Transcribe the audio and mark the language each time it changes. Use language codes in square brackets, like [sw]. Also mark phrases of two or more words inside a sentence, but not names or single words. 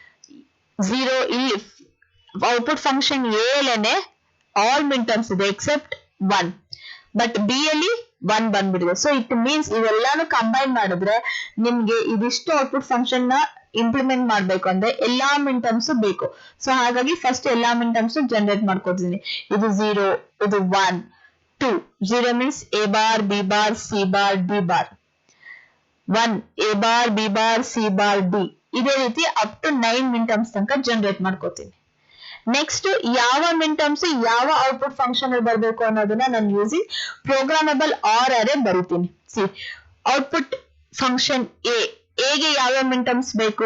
[kn] 0 ಇಲ್ಲಿ [en] output function A [kn] ಅಲ್ಲೇನೆ [en] all min terms [kn] ಇದೆ [en] except 1, but B [kn] ಅಲ್ಲಿ 1 ಬಂದ್ಬಿಟ್ಟಿದೆ. [en] so it means [kn] ಇವೆಲ್ಲಾನು ಕಂಬೈನ್ ಮಾಡಿದ್ರೆ ನಿಮ್ಗೆ ಇದಿಷ್ಟು [en] output function [kn] ನ ಇಂಪ್ಲಿಮೆಂಟ್ ಮಾಡ್ಬೇಕು ಅಂದ್ರೆ ಎಲ್ಲಾ [en] min terms [kn] ಬೇಕು. ಸೊ ಹಾಗಾಗಿ ಫಸ್ಟ್ ಎಲ್ಲಾ [en] min terms generate [kn] ಮಾಡ್ಕೊತೀನಿ. ಇದು 0, ಇದು 1, 2. [en] 0 means A bar, B bar, C bar, D bar. 1 A bar, B bar, C bar, D. [kn] ಇದೇ ರೀತಿ [en] up to 9 min terms [kn] ತನಕ ಜನರೇಟ್ ಮಾಡ್ಕೋತೀನಿ. ನೆಕ್ಸ್ಟ್ ಯಾವ [en] min terms [kn] ಯಾವ [en] output function [kn] ಅಲ್ಲಿ ಬರಬೇಕು ಅನ್ನೋದನ್ನ ನಾನು [en] using programmable OR array [kn] ಬರೀತೀನಿ. ಸಿ [en] output function A [kn] ಗೆ ಯಾವ [en] min terms [kn] ಬೇಕು?